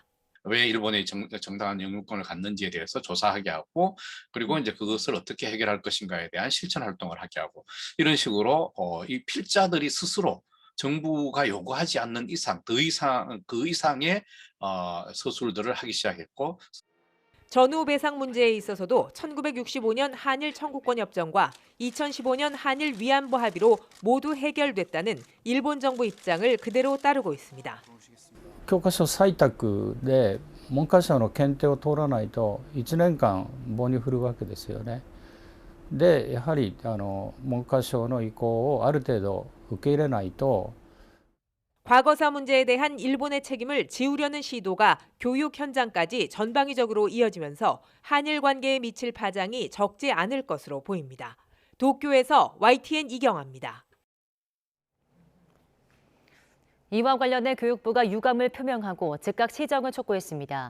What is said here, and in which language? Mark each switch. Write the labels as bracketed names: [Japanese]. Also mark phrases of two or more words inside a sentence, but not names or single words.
[Korean] 왜 일본이 정당한 영유권을 갖는지에 대해서 조사하게 하고 그리고 이제 그것을 어떻게 해결할 것인가에 대한 실천 활동을 하게 하고 이런 식으로 이 필자들이 스스로 정부가 요구하지 않는 이상 그 이상의 서술들을 하기 시작했고 전후 배상 문제에 있어서도 1965년 한일 청구권 협정과 2015년 한일 위안부 합의로 모두 해결됐다는 일본 정부 입장을 그대로 따르고 있습니다. [Japanese] 教科書採択で文科省の検定を通らないと1年間棒に振るわけですよね。でやはり文科省の意向をある程度受け入れないと [Korean] 과거사 문제에 대한 일본의 책임을 지우려는 시도가 교육 현장까지 전방위적으로 이어지면서 한일 관계에 미칠 파장이 적지 않을 것으로 보입니다. 도쿄에서 YTN 이경아입니다. 이와 관련해 교육부가 유감을 표명하고 즉각 시정을 촉구했습니다.